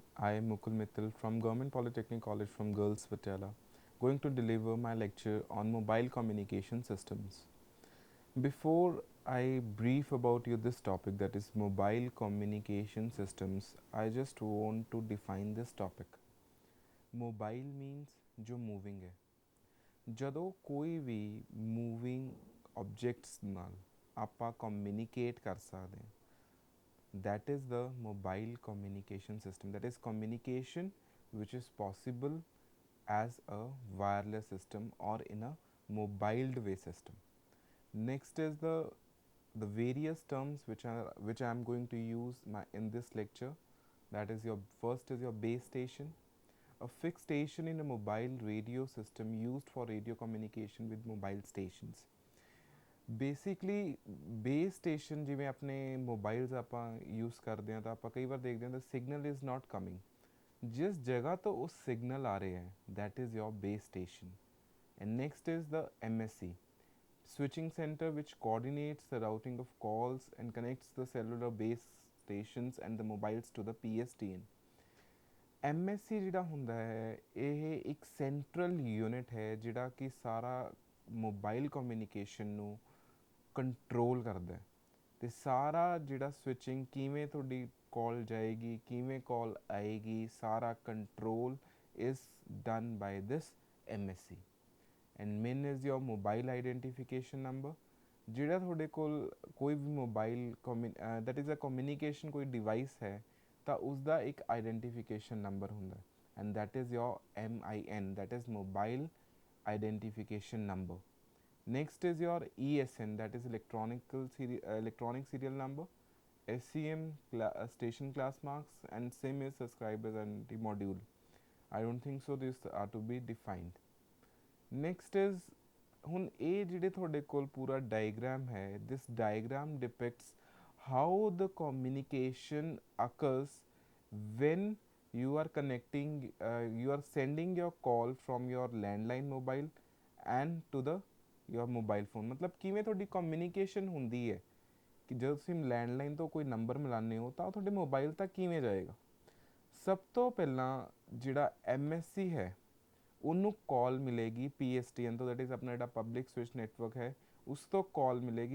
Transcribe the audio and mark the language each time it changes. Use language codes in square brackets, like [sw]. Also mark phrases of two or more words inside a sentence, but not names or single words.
[en] I am Mukul Mittal from Government Polytechnic College from Girls Patala, going to deliver my lecture on mobile communication systems. Before I brief about you this topic, that is mobile communication systems, I just want to define this topic. Mobile means जो moving है. [pa] ਜਦੋਂ ਕੋਈ ਵੀ [en] moving objects [pa] ਨਾਲ ਆਪਾਂ communicate ਕਰ ਸਕਦੇ ਹਾਂ, [en] that is the mobile communication system. That is communication which is possible as a wireless system or in a mobile way system. Next is the various terms which I am going to use in this lecture. That is your first is your base station, a fixed station in a mobile radio system used for radio communication with mobile stations. basically base station [pa] ਜਿਵੇਂ ਆਪਣੇ ਮੋਬਾਈਲਸ ਆਪਾਂ ਯੂਜ਼ ਕਰਦੇ ਹਾਂ ਤਾਂ ਆਪਾਂ ਕਈ ਵਾਰ ਦੇਖਦੇ ਹਾਂ ਤਾਂ [en] signal is not coming, [pa] ਜਿਸ ਜਗ੍ਹਾ ਤੋਂ ਉਹ ਸਿਗਨਲ ਆ ਰਿਹਾ ਹੈ [en] that is your base station. And next is the MSC, switching center, which coordinates the routing of calls and connects the cellular base stations and the mobiles to the PSTN. [pa] MSC ਜਿਹੜਾ ਹੁੰਦਾ ਹੈ ਇਹ ਇੱਕ [en] central unit [pa] ਹੈ ਜਿਹੜਾ ਕਿ ਸਾਰਾ [en] mobile communication [pa] ਨੂੰ ਕੰਟਰੋਲ ਕਰਦਾ ਹੈ ਅਤੇ ਸਾਰਾ ਜਿਹੜਾ ਸਵਿਚਿੰਗ ਕਿਵੇਂ ਤੁਹਾਡੀ ਕਾਲ ਜਾਏਗੀ, ਕਿਵੇਂ ਕਾਲ ਆਏਗੀ, ਸਾਰਾ [en] control is done by this MSC. and MIN is your mobile identification number. [pa] ਜਿਹੜਾ ਤੁਹਾਡੇ ਕੋਲ ਕੋਈ ਵੀ [en] mobile that is a communication [pa] ਕੋਈ ਡਿਵਾਈਸ ਹੈ ਤਾਂ ਉਸਦਾ ਇੱਕ [en] identification number [pa] ਹੁੰਦਾ [en] and that is your MIN, that is mobile identification number. Next is your ESN, that is electronic serial number. SCM station class marks, and SIM is subscribers and the module. I don't think so these are to be defined. Next is [pa] ਹੁਣ ਇਹ ਜਿਹੜੇ ਤੁਹਾਡੇ ਕੋਲ ਪੂਰਾ ਡਾਇਗਰਾਮ ਹੈ, [en] this diagram depicts how the communication occurs when you are connecting, you are sending your call from your landline mobile and to the your mobile phone. [pa] ਮਤਲਬ ਕਿਵੇਂ ਤੁਹਾਡੀ ਕਮਿਊਨੀਕੇਸ਼ਨ ਹੁੰਦੀ ਹੈ ਕਿ ਜਦੋਂ ਤੁਸੀਂ ਲੈਂਡਲਾਈਨ ਤੋਂ ਕੋਈ ਨੰਬਰ ਮਿਲਾਉਂਦੇ ਹੋ ਤਾਂ ਉਹ ਤੁਹਾਡੇ ਮੋਬਾਈਲ ਤੱਕ ਕਿਵੇਂ ਜਾਏਗਾ. ਸਭ ਤੋਂ ਪਹਿਲਾਂ ਜਿਹੜਾ MSC ਹੈ ਉਹਨੂੰ ਕਾਲ ਮਿਲੇਗੀ PSTN ਤੋਂ, [en] that is [pa] ਆਪਣਾ ਜਿਹੜਾ [en] public switch network [pa] ਹੈ ਉਸ ਤੋਂ ਕਾਲ ਮਿਲੇਗੀ.